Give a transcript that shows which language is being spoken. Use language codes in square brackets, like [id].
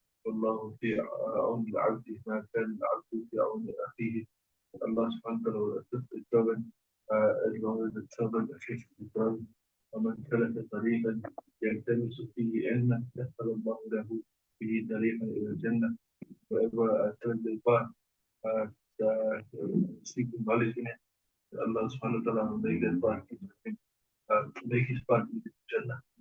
[ar] والله في عون العبد ما كان العبد في عون أخيه. [en] Allah subhanahu wa ta'ala will assist the servant as long as the servant assists the servant. [ar] ومن سلك طريقا يلتمس فيه علما يسر الله له به طريقا إلى الجنة. [en] Whoever turns the path seeking knowledge in it, Allah subhanahu wa ta'ala will make that path make his path into Jannah.